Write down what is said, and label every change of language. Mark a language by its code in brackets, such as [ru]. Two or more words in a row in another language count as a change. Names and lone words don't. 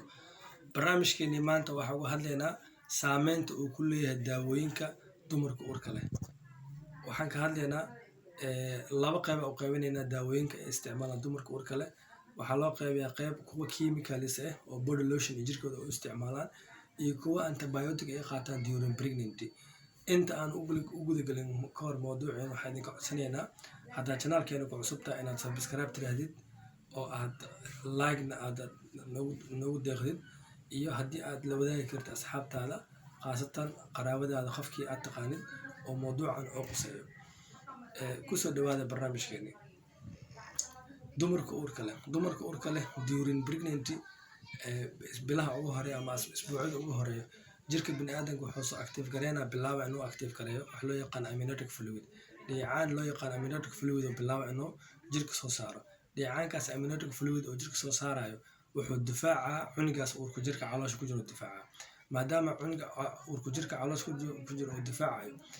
[so] Barnaamijkeeni maanta waxa uga hadlaynaa saameynta uu ku leeyahay daawooyinka dumarka uurka leh. Waxaan ka hadlaynaa laba qayb oo qaybinayna daawooyinka ay isticmaalaan dumarka uurka leh. Waxaa loo qaybiyaa qayb kuwa chemicals ah oo [en] body lotion [so] jirkooda u isticmaalaan iyo kuwa antibiotic ay qaataan [en] during pregnancy. [so] inta aan u gudagalin ka hor mawduuceen waxaan idinka codsanaynaa haddaad channelkeena ku cusub tahay inaad subscribe tirahdid oo aad like-na aad nagu deeqdid iyo haddii aad la wadaagi karto asxaabtaada khaasatan qaraabadaada qofkii aad taqaanid oo mawduucan oo quseeyo. Kusoo dhawaada barnaamijkeeni dumarka uurka leh [en] during pregnancy [so] bilaha ugu horeeya ama isbuucyada ugu horeeya jirka bini'aadamka wuxuu soo active gareynaa bilaaba inuu active gareeyo wax loo yaqaan [en] amniotic fluid [so] dheecaan loo yaqaan [en] amniotic fluid [so] oo bilaaba inuu jirka soo saaro. Dheecaankaas [en] amniotic fluid [so] oo jirka soo saarayo wuxuu difaacaa cunugaas uurku jirka caloosha ku jiro difaaca maadaama cunuga uurku jirka caloosha ku jiro uu difaacayo